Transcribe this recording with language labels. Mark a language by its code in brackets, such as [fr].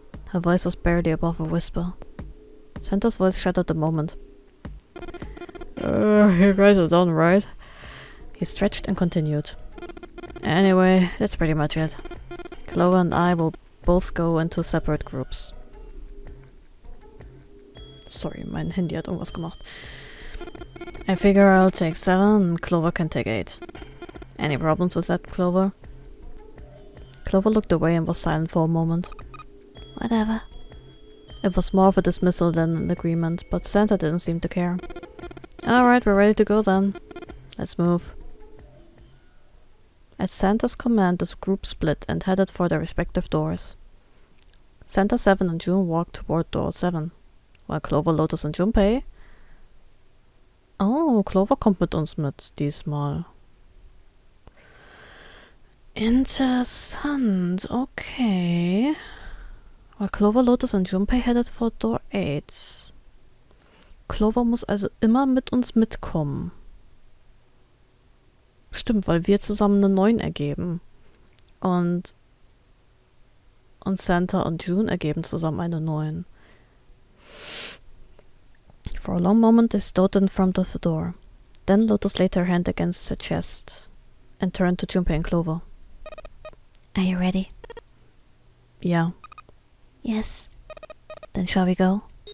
[en] Her voice was barely above a whisper. Santa's voice shattered the moment. You guys are done, right? He stretched and continued. Anyway, that's pretty much it. Clover and I will both go into separate groups. [de] Sorry, mein Handy hat irgendwas gemacht. [en] I figure I'll take 7 and Clover can take 8. Any problems with that, Clover? Clover looked away and was silent for a moment. Whatever. It was more of a dismissal than an agreement, but Santa didn't seem to care. Alright, we're ready to go then. Let's move. At Santa's command, the group split and headed for their respective doors. Santa, 7 and June walked toward door 7, while Clover, Lotus und Junpei... [de] Oh, Clover kommt mit uns mit, diesmal. Interessant, okay. [en] While Clover, Lotus und Junpei headed for door 8. [de] Clover muss also immer mit uns mitkommen. Stimmt, weil wir zusammen eine 9 ergeben. Und Santa und June ergeben zusammen eine 9. [en] For a long moment they stood in front of the door. Then Lotus laid her hand against her chest and turned to Junpei and Clover. Are you ready? Yeah. Yes. Then shall we go?